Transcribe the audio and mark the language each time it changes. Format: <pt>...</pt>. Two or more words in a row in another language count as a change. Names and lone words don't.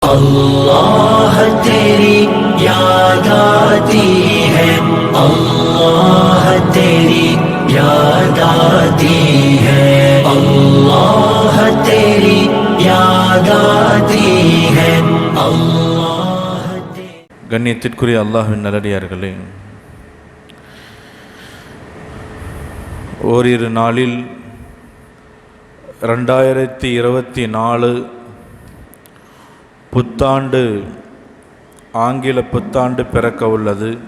<hi>अल्लाह तेरी याद आती है, अल्लाह तेरी याद आती है, अल्लाह तेरी याद आती है, अल्लाह।</hi> <ta>கண்ணியத்திற்குரிய அல்லாஹ்வின் நல்லடியார்களே, ஓரிரு நாளில் 2024 புத்தாண்டு, ஆங்கில புத்தாண்டு பிறக்க உள்ளது.</ta>